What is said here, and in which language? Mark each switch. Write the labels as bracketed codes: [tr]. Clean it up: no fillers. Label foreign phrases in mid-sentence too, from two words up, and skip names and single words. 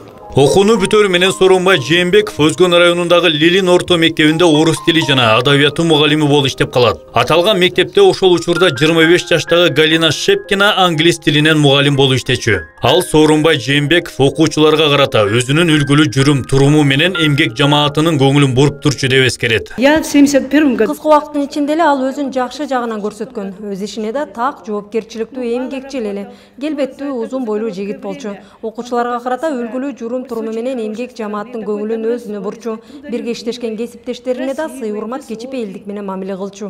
[ky] Окууну бүтөрү менен Сооронбай Жээнбеков Өзгөн районундагы Лилин орто мектебинде орус тили жана адабияты мугалими болуп иштеп калат. Аталган мектепте ошол учурда 25 жаштагы Галина Шепкина англис тилинен мугалим болуп иштечү. Ал Сооронбай Жээнбеков окуучуларга карата өзүнүн үлгүлүү жүрүм туруму менен эмгек жамаатынын көңүлүн буруп турчу деп эскерет. [ru] Я в 71 году. [ky] Кыска убакыттын ичинде эле ал өзүн жакшы жагынан көрсөткөн. Өз ишине да так жоопкерчиликтүү, эмгекчил эле, келбеттүү, узун бойлуу жигит болчу. Окуучуларга карата үлгүлүү жүрүм туруму менен эмгек жамааттын көңүлүн өзүнө бурчу. Бирге иштешкен кесиптештерине да сый урмат, кичипейилдик менен мамиле кылчу.